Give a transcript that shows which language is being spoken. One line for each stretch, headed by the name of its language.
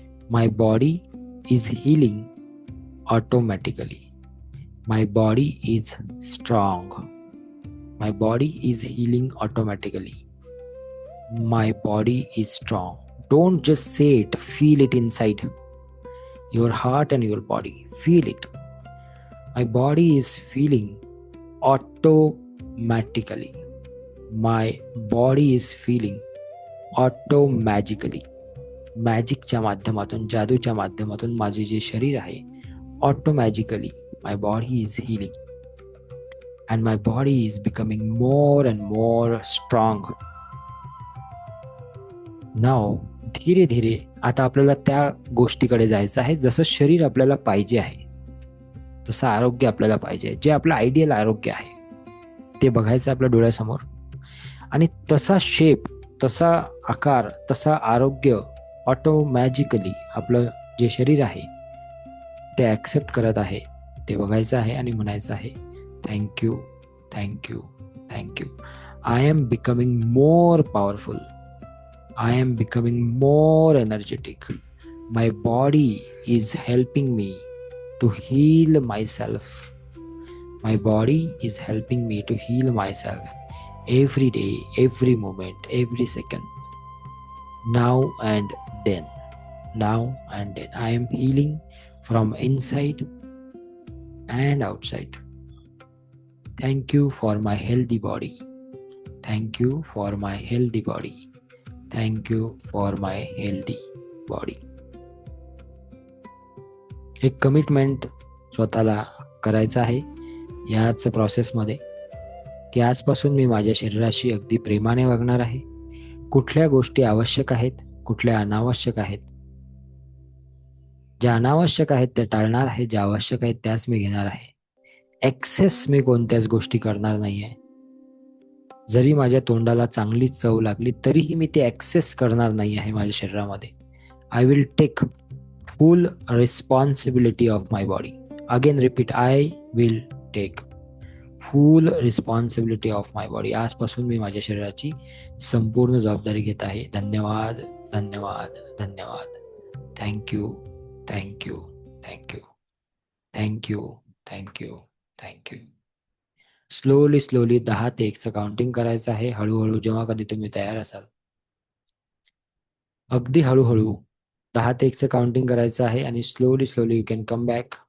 English: My body is healing automatically. My body is strong. My body is healing automatically. My body is strong. Don't just say it, feel it inside your heart and your body. Feel it. My body is feeling automatically. My body is feeling automagically.
Marathi: मॅजिकच्या माध्यमातून, जादूच्या माध्यमातून माझे जे शरीर आहे,
English: Automagically my body is healing and my body is becoming more and more strong.
Marathi: नाव धीरे धीरे आता आपल्याला त्या गोष्टीकडे जायचं आहे जसं शरीर आपल्याला पाहिजे आहे, तसं आरोग्य आपल्याला पाहिजे, जे आपलं आयडियल आरोग्य आहे ते बघायचं आपल्या डोळ्यासमोर. आणि तसा शेप, तसा आकार, तसा आरोग्य ऑटोमॅजिकली आपलं जे शरीर आहे ते ॲक्सेप्ट करत आहे ते बघायचं आहे आणि म्हणायचं आहे, thank you, thank you, thank you.
English: I am becoming more powerful. I am becoming more energetic. My body is helping me to heal myself. My body is helping me to heal myself every day, every moment, every second. Now and then. Now and then. I am healing from inside and outside. Thank you for my healthy body, thank you for my healthy body, thank you for my healthy body.
Marathi: एक commitment स्वतःला करायचं आहे याच प्रोसेसमध्ये, की आजपासून मी माझ्या शरीराशी अगदी प्रेमाने वागणार आहे. कुठल्या गोष्टी आवश्यक आहेत, कुठल्या अनावश्यक आहेत. ज्या अनावश्यक आहेत त्या टाळणार आहे, ज्या आवश्यक आहेत त्याच मी घेणार आहे. एक्सेस मी कोणत्याच गोष्टी करणार नाहीये. जरी माझ्या तोंडाला चांगली चव लागली तरीही मी ते एक्सेस करणार नाही आहे माझ्या शरीरामध्ये.
English: I will take full responsibility of my body. Again repeat, I will take full responsibility of my body.
Marathi: आजपासून मी माझ्या शरीराची संपूर्ण जबाबदारी घेत आहे. धन्यवाद, धन्यवाद, धन्यवाद. Thank you, thank you, thank you, thank you, thank you, thank you. Slowly slowly 10 ते 1चं काउंटिंग करायचं आहे. हळूहळू जेव्हा कधी तुम्ही तयार असाल, अगदी हळूहळू 10 ते 1चं काउंटिंग करायचं आहे आणि
English: Slowly slowly you can come back.